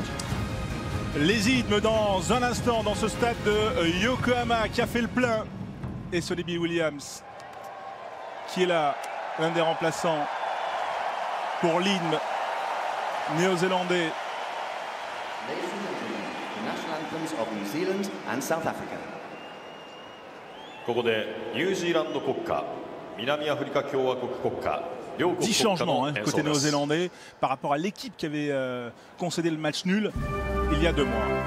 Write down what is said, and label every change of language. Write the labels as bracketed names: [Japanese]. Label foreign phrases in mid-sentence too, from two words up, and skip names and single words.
[French] Les hymnes dans un instant dans ce stade de Yokohama qui a fait le plein, et Sonny Bill Williams qui est là, l'un des remplaçants pour l'hymne néo-zélandais. [English] National anthems of New Zealand and South Africa. [Japanese] ここでニュージーランド国歌、南アフリカ共和国国歌、両国 10 国歌 [French] changements [Japanese] の演奏 [French] côté [Japanese] です。 [French] néo-zélandais par rapport à l'équipe qui avait concédé le match nul il y a 2 mois.